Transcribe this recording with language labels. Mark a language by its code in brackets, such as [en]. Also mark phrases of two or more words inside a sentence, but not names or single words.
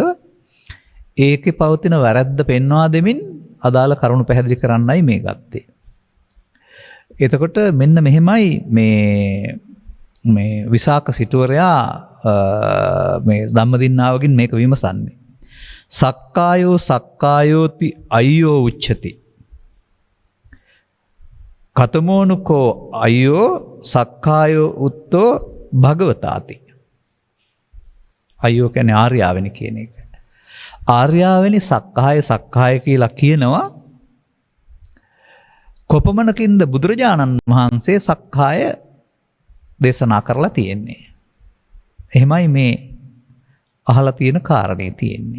[si] ඒකේ පවතින වැරද්ද පෙන්වා දෙමින් අදාළ කරුණු පැහැදිලි කරන්නයි මේ ගත්තේ. එතකොට මෙන්න මෙහෙමයි මේ විසාක සිටුවරයා මේ ධම්මදින්නාවකින් මේක විමසන්නේ. [pi] සක්කායෝ සක්කායෝති අය්‍යෝ උච්චති. කතමෝනුකෝ අය්‍යෝ සක්කායෝ උත්තෝ භගවතාති. [si] අය්‍යෝ කියන්නේ ආර්යාවෙනි කියන එක. ආර්යාවෙනි සක්කාය කියලා කියනවා. කොපමණකින්ද බුදුරජාණන් වහන්සේ සක්කාය දේශනා කරලා තියෙන්නේ. එහෙමයි මේ අහලා තියෙන කාරණේ තියෙන්නේ.